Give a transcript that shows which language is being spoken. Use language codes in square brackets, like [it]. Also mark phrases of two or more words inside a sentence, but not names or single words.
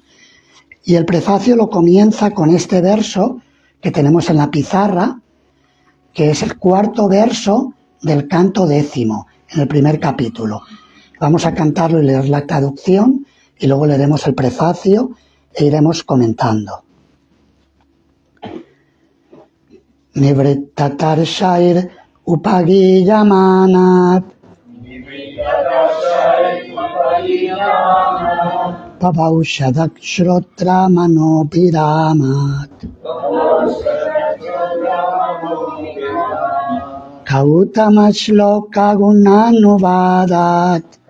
[es] Y el prefacio lo comienza con este verso que tenemos en la pizarra, que es el 4º verso del canto 10º, en el primer capítulo. Vamos a cantarlo y leer la traducción, y luego leeremos el prefacio e iremos comentando. [sa] निवृत्ततर् शैर् उपगीयमानात् पवौषधक् श्रोत्र मनोपिरमात् गौतम श्लोक गुणानुवादात्